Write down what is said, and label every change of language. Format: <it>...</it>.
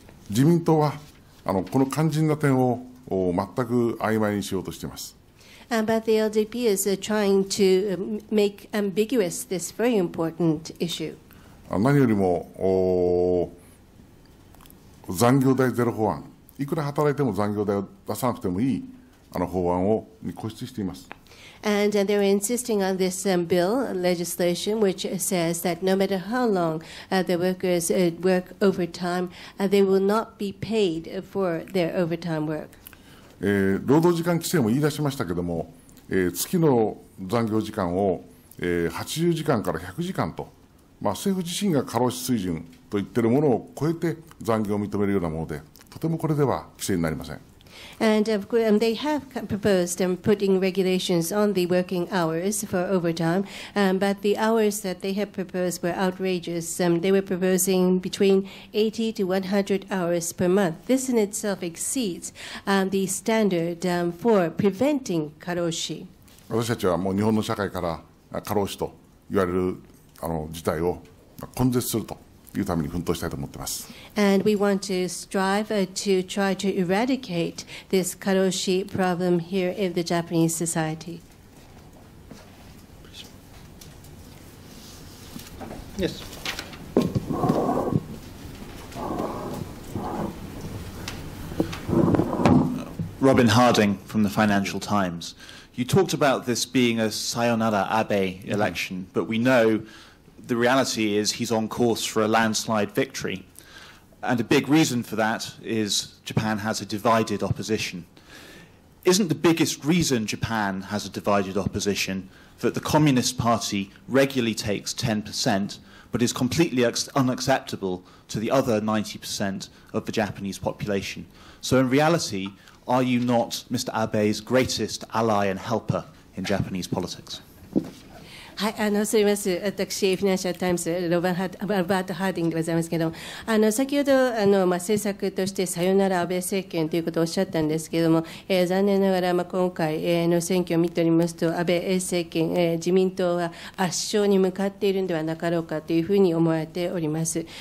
<ja>自民党はこの肝心な点を全く曖昧にしようとしています。</ja> <en>But the LDP is trying to make ambiguous this very important issue.</en> <ja>何よりも残業代ゼロ法案、いくら働いても残業代を出さなくてもいい法案に固執しています。</ja> <en>And they're insisting on this bill, legislation, which says that no matter how long the workers work overtime, they will not be paid for their overtime work.</en> <ja>労働時間規制も言い出しましたけれども、月の残業時間を80時間から100時間と、政府自身が過労死水準と言っているものを超えて残業を認めるようなもので、とてもこれでは規制になりません。</ja> <en>And they have proposed putting regulations on the working hours for overtime, but the hours that they have proposed were outrageous. They were proposing between 80 to 100 hours per month. This in itself exceeds the standard for preventing karoshi.</en> <ja>私たちはもう日本の社会から過労死と言われる事態を根絶するというために奮闘したいと思っています。</ja> <en>And we want to strive to try to eradicate this karoshi problem here in the Japanese society. Yes. Robin Harding from the Financial Times. You talked about this being a sayonara Abe election, but we know the reality is he's on course for a landslide victory. And a big reason for that is Japan has a divided opposition. Isn't the biggest reason Japan has a divided opposition that the Communist Party regularly takes 10%, but is completely unacceptable to the other 90% of the Japanese population? So in reality, are you not Mr. Abe's greatest ally and helper in Japanese politics?</en> <ja>はい、すみません。私、フィナンシャルタイムズ、ロバート・ハーディングでございますけれども、先ほど、政策としてさよなら安倍政権ということをおっしゃったんですけれども、残念ながら、今回の選挙を見ておりますと、安倍政権、自民党は圧勝に向かっているのではなかろうかというふうに思われております。</ja>